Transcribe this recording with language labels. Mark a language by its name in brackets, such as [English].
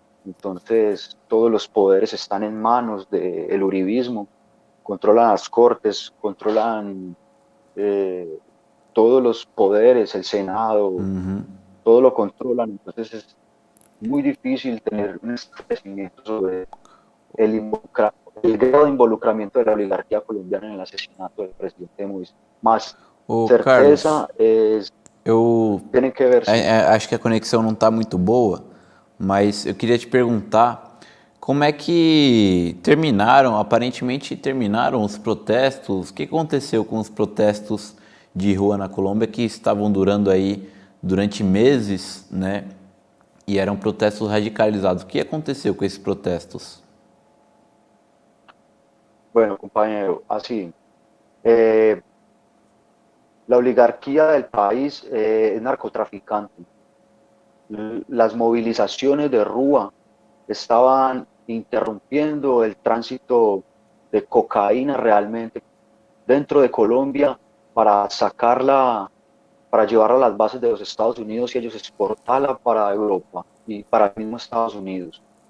[Spanish] Entonces todos los poderes están en manos del uribismo, controlan las cortes, controlan eh, todos los poderes, el Senado, todo lo controlan. Entonces es muy difícil tener un esclarecimiento sobre el grado de involucramiento de la oligarquía colombiana en el asesinato del presidente Moisés. Más [Portuguese] Ô, Carlos, [Spanish] certeza es, [Portuguese] eu [Spanish] tienen que ver, sí. [Portuguese] acho que a conexão não está muito boa, mas eu queria te perguntar como é que aparentemente terminaram os protestos. O que aconteceu com os protestos de rua na Colômbia que estavam durando aí durante meses, né? E eram protestos radicalizados. O que aconteceu com esses protestos? [Spanish] Bueno, compañero, así. Eh, la oligarquía del país es narcotraficante. Las movilizaciones de Rúa estaban interrumpiendo el tránsito de cocaína realmente dentro de Colombia para sacarla, para llevarla a las bases de los Estados Unidos y ellos exportarla para Europa y para el mismo Estados Unidos.